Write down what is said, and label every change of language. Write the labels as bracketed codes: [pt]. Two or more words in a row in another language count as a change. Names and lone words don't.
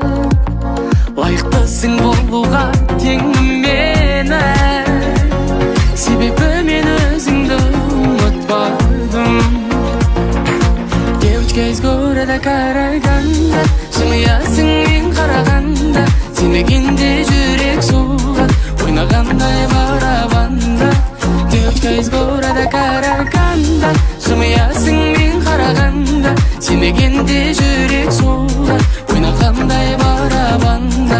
[kk] Лайықтысың болуға теңім мені, себебі мен өзіңді ұмытпадым. [ru] Девочка из города Караганда, [kk] жымиясың мен қарағанда, сенбегенде жүрек соғат, ойнағандай барабанда. [ru] Девочка из города Караганда, [kk] жымиясың мен қарағанда, сенбегенде жүрек соғат, ойнағандай барабанда.